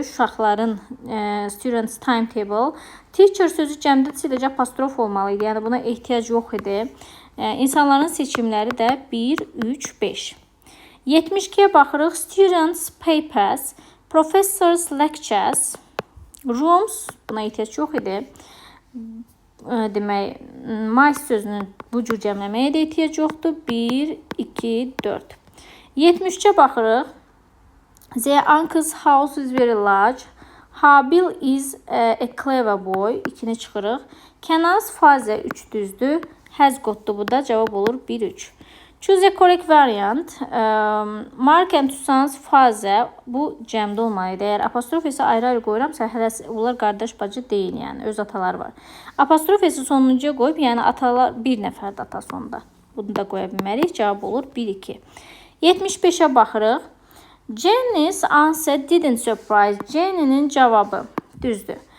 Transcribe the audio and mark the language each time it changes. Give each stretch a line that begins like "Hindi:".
Azerbaijani: Uşaqların
English: students timetable.
Azerbaijani: Teacher sözü cəmdə sadəcə apostrof olmalı idi. Yəni buna ehtiyac yox idi. İnsanların seçimləri də 1, 3, 5. 72-yə baxırıq.
English: Students papers, professors lectures, rooms.
Azerbaijani: Buna ehtiyac yox idi. Demək, my sözünün bu cür cəmləməyə də ehtiyac yoxdur. 1, 2, 4. 73-ə baxırıq.
English: Their uncle's house is very large. Habil is a clever boy.
Azerbaijani: 2-ni çıxırıq.
English: Kenan's father
Azerbaijani: 3 düzdür. Has qotdur bu da. Cavab olur 1, 3.
English: Choose a correct variant. Mark and Susan's father.
Azerbaijani: Bu cəmdə olmalıydı. Əgər apostrof isə ayrı-ayrı qoyuramsa, onlar qardaş bacı deyil, yəni öz ataları var. Apostrof isə sonuncuya qoyub, yəni atalar bir nəfərdir ata sonunda. Bunu da qoya bilmərik. Cavab olur 1, 2. 75-ə baxırıq.
English: Jenny's answer didn't surprise.
Azerbaijani: Jenny'nin cavabı düzdür.